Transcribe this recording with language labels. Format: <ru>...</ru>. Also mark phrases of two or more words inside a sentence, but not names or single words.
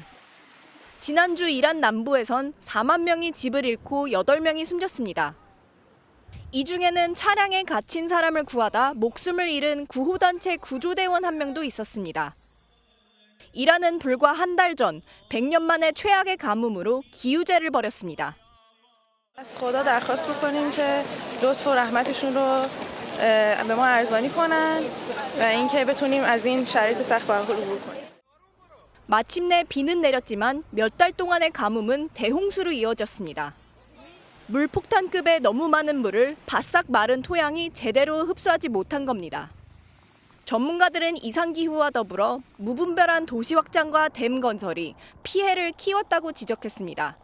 <ko>지난주 이란 남부에선 4만 명이 집을 잃고 8명이 숨졌습니다. 이 중에는 차량에 갇힌 사람을 구하다 목숨을 잃은 구호단체 구조대원 한 명도 있었습니다. 이란은 불과 한 달 전 100년 만에 최악의 가뭄으로 기우제를 벌였습니다.</ko> <fa>از خدا درخواست می‌کنیم که لطف و رحمتشون رو به ما ارزانی کنن و اینکه بتونیم از این شرایط سخت به حال عبور کنیم.</fa> <ko>마침내 비는 내렸지만 몇 달 동안의 가뭄은 대홍수로 이어졌습니다. 물폭탄급의 너무 많은 물을 바싹 마른 토양이 제대로 흡수하지 못한 겁니다. 전문가들은 이상기후와 더불어 무분별한 도시 확장과 댐 건설이 피해를 키웠다고 지적했습니다.</ko>